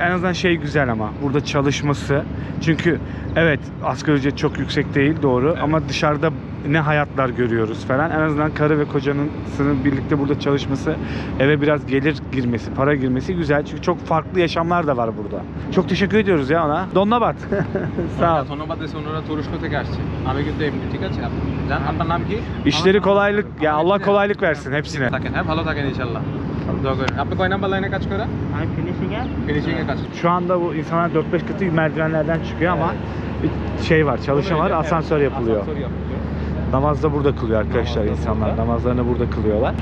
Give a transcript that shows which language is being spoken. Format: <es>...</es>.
<tr>En azından şey güzel ama burada çalışması. Çünkü evet asgari ücret çok yüksek değil doğru ama dışarıda ne hayatlar görüyoruz falan. En azından karı ve kocanın birlikte burada çalışması, eve biraz gelir girmesi, para girmesi güzel. Çünkü çok farklı yaşamlar da var burada. Çok teşekkür ediyoruz ya ona.</tr> <bn>Donnabat.</bn> <tr>Sağ ol.</tr> <bn>ধন্যবাদ দেশে ওনারা তুরস্ক থেকে আসছে আমি কিন্তু এমনি ঠিক আছে জান আপনার নাম কি</bn> <tr>İşleri kolaylık ya Allah kolaylık versin hepsine.</tr> <bn>থাকেন হ্যাঁ ভালো থাকেন ইনশাআল্লাহ দোয়া করেন আপনি কয় নাম্বার লাইনে কাজ করেন আমি ফিনিশিং এ কাজ</bn> <tr>Şu anda bu insanlar 4-5 katı merdivenlerden çıkıyor ama bir şey var, çalışma var, asansör yapılıyor. Asansör yapılıyor. Namaz da burada kılıyor arkadaşlar insanlar. Namazlarını burada kılıyorlar.</tr>